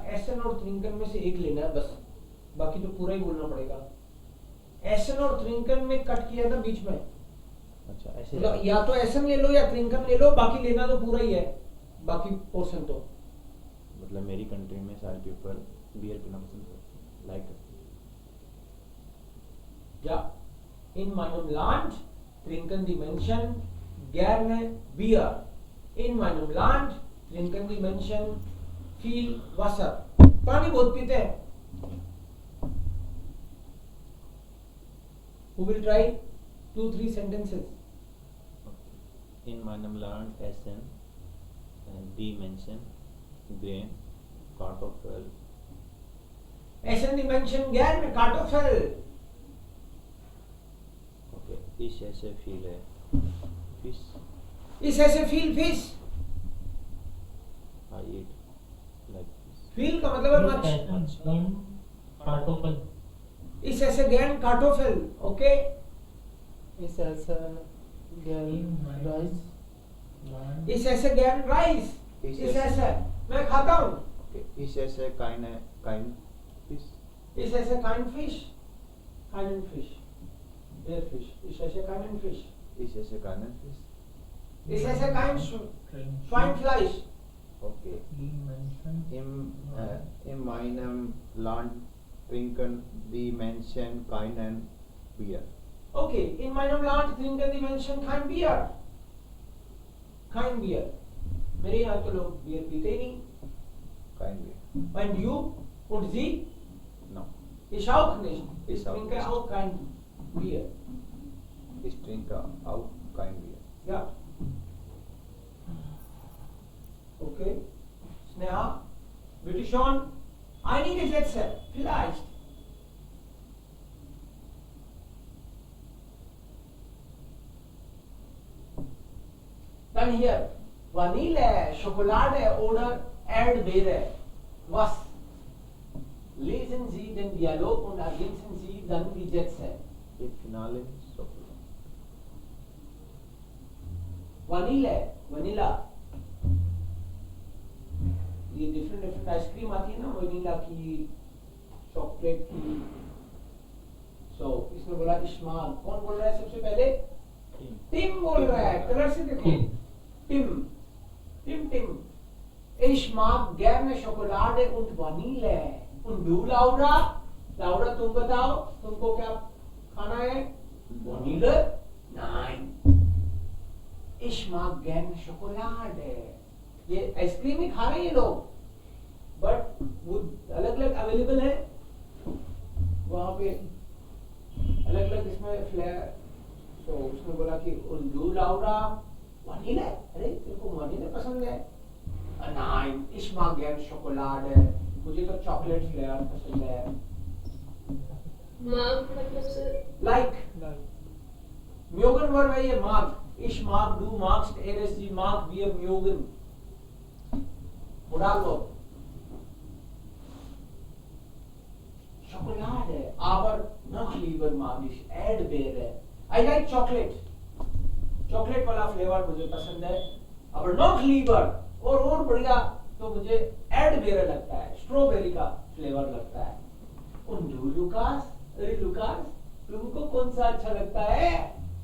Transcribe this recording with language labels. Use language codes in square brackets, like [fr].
[hi] एसन और ट्रिंकन में से एक लेना है बस, बाकी तो पूरा ही बोलना पड़ेगा। एसन और ट्रिंकन में कट किया ना बीच में, अच्छा ऐसे मतलब या तो एसन ले लो या ट्रिंकन ले लो, बाकी लेना तो पूरा ही है, बाकी पोर्शन तो। मतलब मेरी कंट्री में सारे पीपल बियर पीना पसंद करते, like [de] Ja, in meinem Land trinken die Menschen gerne Bier. In meinem Land trinken die Menschen viel Wasser. [hi] पानी बहुत पीते हैं। [en] Who will try 2-3 sentences? [de] in meinem Land essen die Menschen grain Kartoffel. Essen die Menschen gerne Kartoffel? Okay, ich esse viele Fisch. Ich esse viel Fisch. [en] I eat like fish. [hi] Viel का मतलब है much. [de] Kartoffel. Ich esse gern Kartoffel. Okay? इस ऐसा गैर राइस Ich esse gern Reis. Ich esse [hi] मैं खाता हूँ। [de] Okay, ich esse kein Fisch. Ich esse keinen Fisch. Keinen Fisch. Der Fisch. Ich esse keinen Fisch. Ich esse keinen Fisch. Ich esse kein Schweinefleisch. Okay. Die Menschen. In meinem Land trinken die Menschen keinen Bier. Okay, in meinem Land trinken die Menschen kein Bier. Kein Bier. [hi] मेरे यहाँ तो लोग beer पीते ही नहीं। [de] Kein Bier. [en] And you [de] und Sie? [en] No. [de] Ich auch nicht. Ich Ich auch trinke nicht. auch kein Bier. Ich trinke auch kein Bier. Ja. Okay. Sneha, bitte schon. Einige Sätze, vielleicht. Dann hier. Vanille, Schokolade oder Erdbeere. Was? Lesen Sie den Dialog und ergänzen Sie dann die Sätze. ये फिनाले Schokolade. Vanille, Vanilla. [hi] ये different ice cream आती है ना, vanilla की, chocolate की। सो इसने बोला small. कौन बोल रहा है सबसे पहले? टिम बोल रहा है। कलर से देखो, Tim Tim Tim. [de] Ich mag gerne Schokolade und Vanille. Und du, Laura? [hi] Laura, तुम बताओ, तुमको क्या खाना है? [de] Vanille? Nein. Ich mag gerne Schokolade. [hi] ये आइसक्रीम ही खा रहे हैं लोग, बट वो अलग अलग अवेलेबल है वहां पे, अलग अलग इसमें फ्लेवर। तो उसने बोला कि उल्लू लाउरा वनीला। अरे तेरे को वनीला पसंद है? [de] Nein, ich mag gern Schokolade. [hi] मुझे तो चॉकलेट फ्लेवर पसंद है। माग मतलब सर लाइक म्योगन वर्ब है ये, माग। [de] Ich mag, du magst, er ist, sie mag, wir mögen। Modalverb. Schokolade, aber noch lieber mag ich Erdbeere. [en] I like chocolate. [hi] Chocolate वाला फ्लेवर मुझे पसंद है। [de] aber noch lieber [hi] और बढ़िया तो मुझे एडबेरे लगता है, स्ट्रॉबेरी का फ्लेवर लगता है। और du लुकास, अरे लुकास तुमको कौन सा अच्छा लगता है?